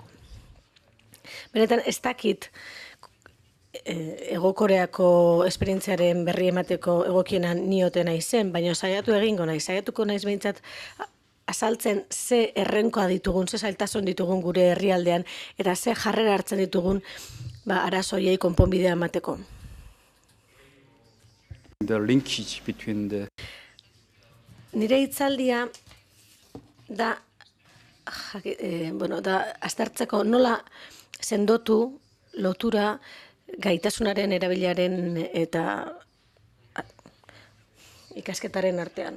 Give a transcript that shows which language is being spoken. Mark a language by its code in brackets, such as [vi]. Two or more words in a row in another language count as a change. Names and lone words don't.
[eu] Benetan, ez dakit Hego Koreako esperientziaren berri emateko egokienan niotena izen, baina saiatuko naiz behintzat azaltzen ze errenkoa ditugun, ze zailtasun ditugun gure herrialdean, eta ze jarrera hartzen ditugun arazoiei konponbidea emateko. [en] The linkage between the... [eu] Nire hitzaldia da aztertzeko nola sendotu lotura gaitasunaren erabilaren eta ikasketaren artean.